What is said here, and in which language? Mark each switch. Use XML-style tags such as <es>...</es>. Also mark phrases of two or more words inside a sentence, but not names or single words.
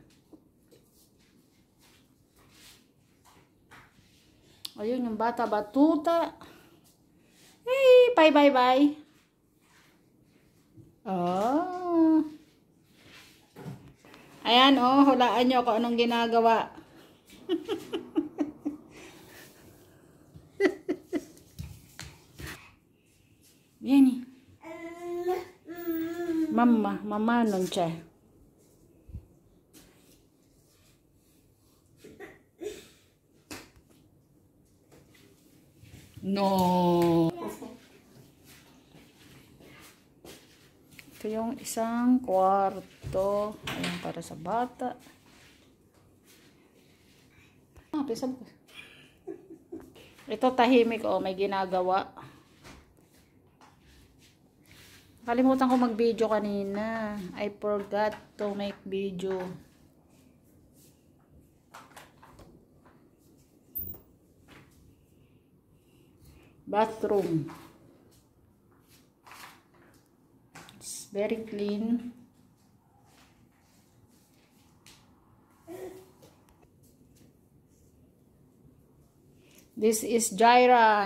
<tl>Ayun, yung bata batuta.</tl> <en>Hey, bye. Oh.</en> <tl>Ayan, oh, hulaan nyo kung anong ginagawa.</tl> <it>Vieni. Mamma non c'è. No.</it> <tl>Ito yung isang kwarto. Ayan, para sa bata. Pisab ko. Ito tahimik, oh, may ginagawa. Kalimutan ko mag-video kanina.</tl> <en>I forgot to make video. Bathroom. It's very clean. This is Jaira.</en>